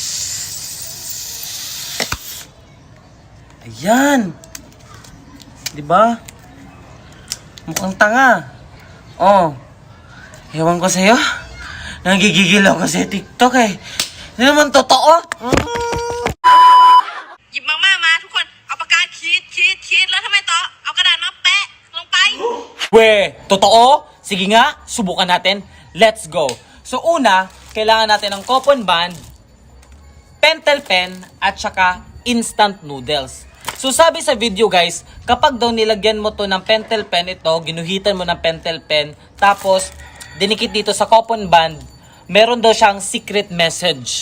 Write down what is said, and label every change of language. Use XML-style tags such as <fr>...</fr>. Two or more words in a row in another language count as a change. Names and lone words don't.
<tl>Ayan. Diba? Mukhang tanga. Oh. Ewan ko sa'yo. Nagigigil ako sa TikTok eh. Hindi naman totoo.</tl> <th>หยิบมาทุกคนเอาปากกาขีดแล้วทำไมต่อเอากระดาษมาแปะลงไป</th> <tl>We, totoo? Sige nga, subukan natin.</tl> <en>Let's go.</en> <tl>So una, kailangan natin ng</tl> <en>coupon band,</en> <tl>pentel pen, at saka</tl> <en>instant noodles.</en> <tl>So sabi sa video guys, kapag daw nilagyan mo to ng pentel pen ito, ginuhitan mo ng pentel pen, tapos dinikit dito sa</tl> <en>coupon band,</en> <tl>meron daw siyang</tl> <en>secret message.</en>